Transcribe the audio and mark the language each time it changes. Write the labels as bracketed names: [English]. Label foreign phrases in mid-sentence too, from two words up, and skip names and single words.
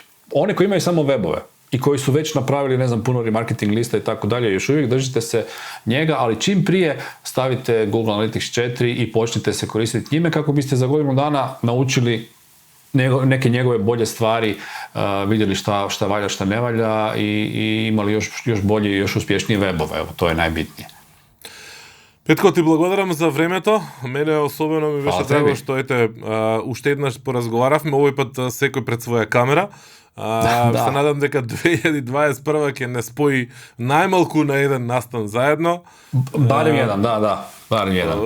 [Croatian] One koji imaju samo webove i koji su već napravili, puno remarketing lista i tako dalje, još uvijek držite se njega, ali čim prije stavite Google Analytics 4 i počnite se koristiti njime kako biste za godinu dana naučili neke njegove bolje stvari, vidjeli šta valja, šta ne valja i imali još bolje i još uspješnije webove. Evo, to je najbitnije. [Macedonian] Петко, ти благодарам за времето. Мене особено ми беше драго што уште еднаш поразговаравме, овој пат секој пред своја камера. Се надам дека 2021 ќе не спои најмалку на еден настан заедно. Барем еден, барем еден.